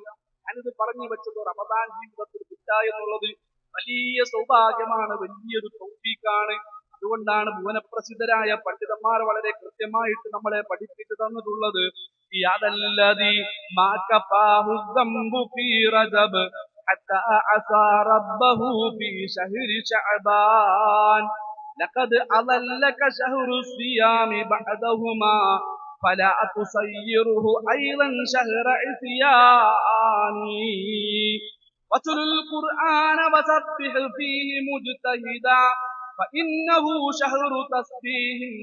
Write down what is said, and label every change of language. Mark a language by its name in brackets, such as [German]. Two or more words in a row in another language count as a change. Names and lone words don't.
[Malayalam] ഞാനിത് പറഞ്ഞു വെച്ചത് റമദാൻ ജീവിതത്തിൽ കിട്ടുക എന്നുള്ളത് വലിയ സൗഭാഗ്യമാണ്, വലിയൊരു തൗഫീഖാണ്. അതുകൊണ്ടാണ് ഭുവനപ്രസിദ്ധരായ പണ്ഡിതന്മാർ വളരെ കൃത്യമായിട്ട് നമ്മളെ പഠിപ്പിച്ചു തന്നിട്ടുള്ളത്. [Arabic] حتى عصى ربه في شهر شعبان لقد أضلك شهر الصيام بعدهما فلا تصيره أيضا شهر عصيان واتل القرآن وسبح فيه مجتهدا فإنه شهر تسبيح